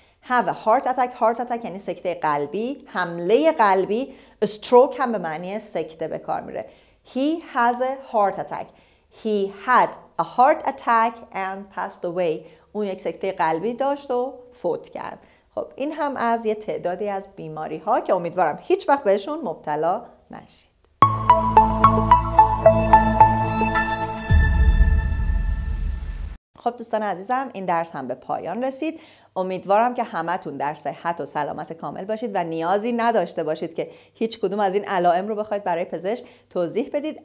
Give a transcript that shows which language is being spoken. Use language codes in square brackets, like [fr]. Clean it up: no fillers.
[en] Have a heart attack [fa] یعنی سکته قلبی، حمله قلبی. stroke هم به معنی سکته به کار میره. [en] He has a heart attack. He had a heart attack and passed away. [fa] اون یک سکته قلبی داشت و فوت کرد. خب این هم از یه تعدادی از بیماری ها که امیدوارم هیچ وقت بهشون مبتلا نشید. خب دوستان عزیزم، این درس هم به پایان رسید. امیدوارم که همتون در صحت و سلامت کامل باشید و نیازی نداشته باشید که هیچ کدوم از این علائم رو بخواید برای پزشک توضیح بدید.